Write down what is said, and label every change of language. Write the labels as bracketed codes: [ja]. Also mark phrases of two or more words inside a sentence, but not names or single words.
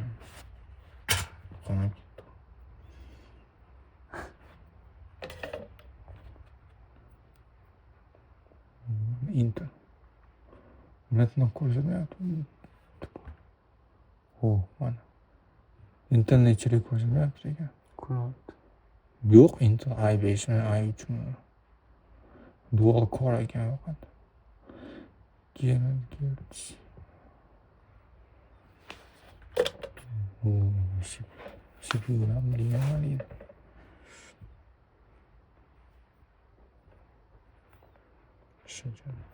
[uz] Qonib ketdi. Inter. Metni ko'rsatmayapti. Oh, mana. Internetchilik ko'rsatmayapti ekan. Ko'ryapti. Yo'q, Intel i5 mi, i3 mi? [en] Dual core [uz] ekan faqat. Gigahertz. CPU ham nima deydi? Shuncha.